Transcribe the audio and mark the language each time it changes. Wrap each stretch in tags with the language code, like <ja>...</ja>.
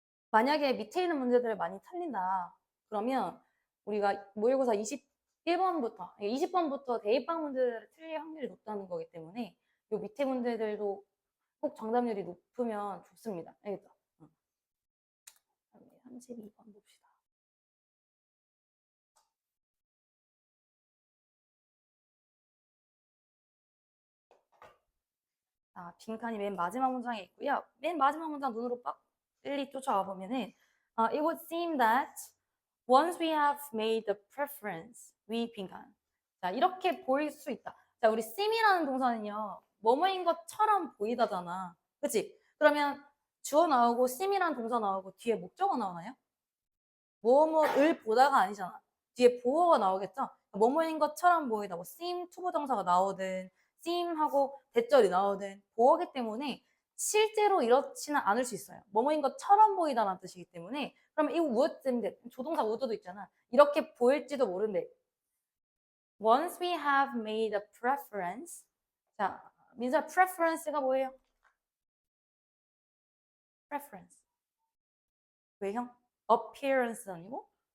<ko>만약에 밑에 있는 문제들을 많이 틀린다. 그러면 우리가 모의고사 21번부터, 20번부터 대입방 문제들을 틀릴 확률이 높다는 거기 때문에 요 밑에 문제들도 꼭 정답률이 높으면 좋습니다. 알겠죠? 32번 봅시다. 빈칸이 맨 마지막 문장에 있고요. 맨 마지막 문장 눈으로 빡 빨리 쫓아와 보면은</ko> <en>it would seem that once we have made the preference, we 빈칸.</en> <ko>자, 이렇게 보일 수 있다. 자, 우리 seem이라는 동사는요. 뭐뭐인 것처럼 보이다잖아. 그치? 그러면 주어 나오고 seem이라는 동사 나오고 뒤에 목적어 나오나요? 뭐뭐을 보다가 아니잖아. 뒤에 보어가 나오겠죠? 뭐뭐인 것처럼 보이다. 뭐 seem 투부정사가 나오든 seem하고 대절이 나오든 보어기 때문에 실제로 이렇지는 않을 수 있어요. 뭐뭐인 것처럼 보이다라는 뜻이기 때문에 그러면 이 would인데 조동사 would도 있잖아. 이렇게 보일지도 모른대.</ko> <en>Once we have made a preference.</en> <ko>자, 민서 preference가 뭐예요? preference. 외형? appearance 아니고?</ko>